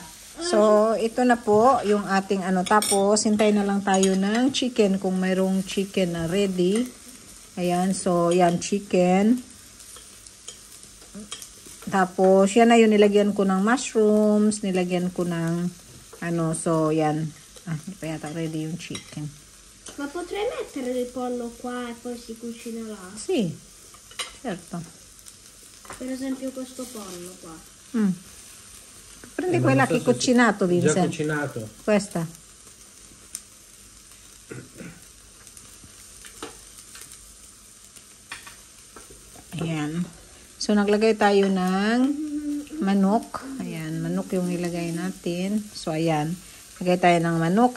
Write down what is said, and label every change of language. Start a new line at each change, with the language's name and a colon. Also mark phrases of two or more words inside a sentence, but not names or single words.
Filipino: So, ito na po yung ating ano. Tapos, hintay na lang tayo ng chicken kung mayroong chicken na ready. Ayan. So, yan, chicken. Tapos, yan na yun. Nilagyan ko ng mushrooms. Nilagyan ko ng ano. So, yan. Hindi pa yata ready yung chicken.
Italian: Ma potrei mettere il pollo qua e poi si cucinerà? Sì, certo. Per esempio questo pollo qua. Prendi quella che hai cucinato, Vincent. Già cucinato. Questa.
Filipino: Ayan. So, naglagay tayo ng manok. Ayan, manok yung ilagay natin. So, ayan. Lagay tayo ng manok.